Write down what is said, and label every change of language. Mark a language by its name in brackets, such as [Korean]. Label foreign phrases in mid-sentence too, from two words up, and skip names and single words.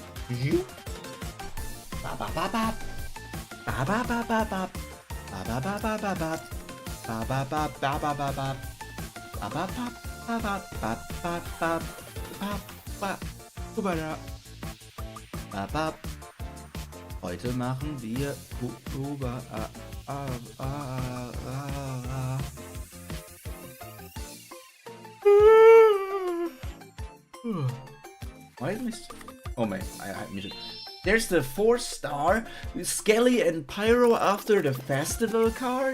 [English] You? Ba ba ba ba. Ba ba ba ba ba. Ba ba ba ba ba ba. Ba ba ba ba ba ba ba. Ba ba ba ba ba ba ba ba ba ba. Kubera. Ba ba. [German] Heute machen wir Kubera. [English] Why is my... Oh my, I muted. There's the 4-star Skelly and Pyro after the festival card.